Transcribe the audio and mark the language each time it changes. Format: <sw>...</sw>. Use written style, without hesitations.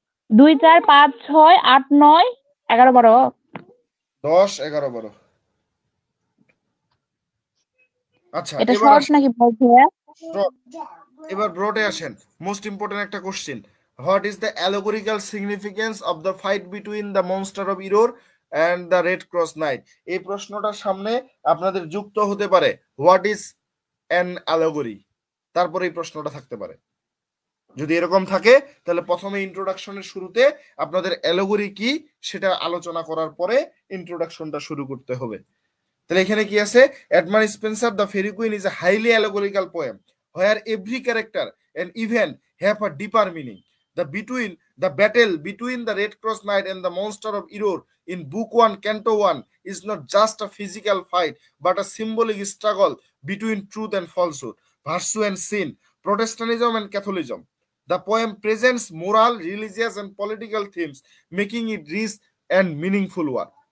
<bn>2 4 5 6 8 9 11 12 10 11 12। আচ্ছা, এটা এবার শর্ট নাকি বড় ভাইয়া? এবার ব্রডে আসেন।</bn> <en>most important</en> <bn>একটা question,</bn> <en>What is the allegorical significance of the fight between the monster of Error and the Red Cross Knight?</en> <bn>এই প্রশ্নটার সামনে আপনাদের যুক্ত হতে পারে</bn> <en>what is an allegory,</en> <bn>তারপরে এই প্রশ্নটা থাকতে পারে। যদি এরকম থাকে তাহলে প্রথমে ইন্ট্রোডাকশনের শুরুতে আপনাদের অ্যালেগরি কি সেটা আলোচনা করার পরে ইন্ট্রোডাকশনটা শুরু করতে হবে। তাহলে এখানে কি আছে?</bn> <en>Edmund Spenser the Faerie Queene is a highly allegorical poem where every character and event have a deeper meaning. The battle between the Red Cross Knight and the monster of Error in Book 1, Canto 1 is not just a physical fight but a symbolic struggle between truth and falsehood, virtue and sin, Protestantism and Catholicism. The poem presents moral, religious and political themes, making it rich and meaningful one.</en>